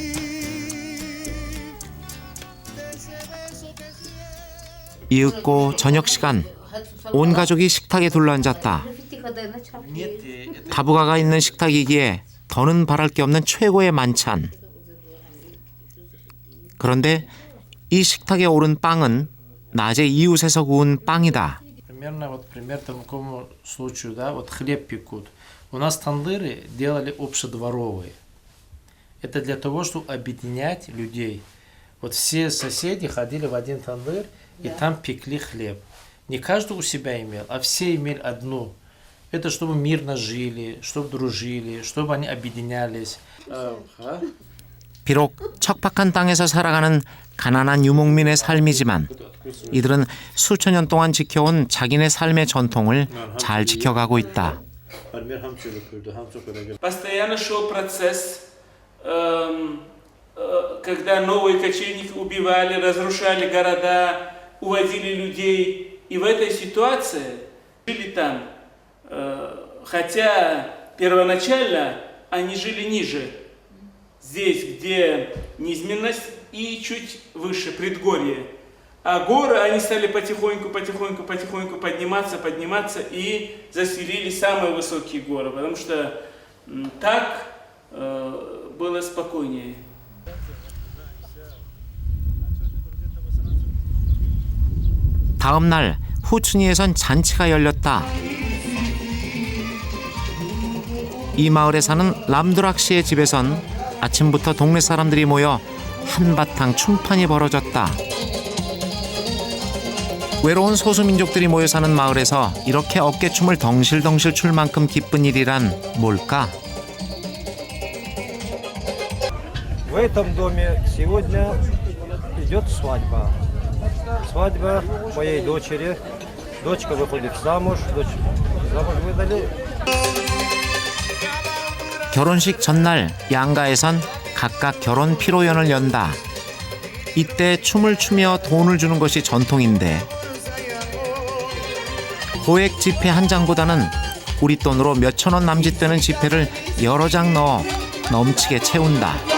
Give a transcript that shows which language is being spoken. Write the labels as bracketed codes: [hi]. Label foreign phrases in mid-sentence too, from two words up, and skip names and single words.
[ko] 이윽고 저녁 시간 온 가족이 식탁에 둘러앉았다. 다부가가 있는 식탁이기에 더는 바랄 게 없는 최고의 만찬. 그런데 이 식탁에 오른 빵은 낮에 이웃에서 구운 빵이다. [ru] Примерно такому случаю, да, вот хлеб пекут. У нас тандыры делали общедворовые. Это для того, чтобы объединять людей. Вот все соседи ходили в один тандыр и там пекли хлеб. Не каждый у себя имел, а все имели одну. Это чтобы мирно жили, чтобы дружили, чтобы они объединялись. [ko] 비록 척박한 땅에서 살아가는 가난한 유목민의 삶이지만 이들은 수천 년 동안 지켜온 자기네 삶의 전통을 잘 지켜가고 있다. [ru] Постоянно шел процесс, когда новые кочевники убивали, разрушали города, уводили людей. И в этой ситуации жили там, хотя первоначально они жили ниже. Здесь, где низменность, и чуть выше, предгорье. А горы, они стали потихоньку подниматься и заселили самые высокие горы, потому что так было спокойнее. [ko] 다음 날 후춘이에선 잔치가 열렸다. 이 마을에 사는 람두락 씨의 집에선 아침부터 동네 사람들이 모여 한바탕 춤판이 벌어졌다. 외로운 소수민족들이 모여 사는 마을에서 이렇게 어깨춤을 덩실덩실 출 만큼 기쁜 일이란 뭘까? [ru] В этом доме сегодня идет свадьба. Свадьба моей дочери. Дочка выходит замуж. Замуж выдали. [ko] 결혼식 전날 양가에선 각각 결혼 피로연을 연다. 이때 춤을 추며 돈을 주는 것이 전통인데 고액 지폐 한 장보다는 우리 돈으로 몇천 원 남짓되는 지폐를 여러 장 넣어 넘치게 채운다.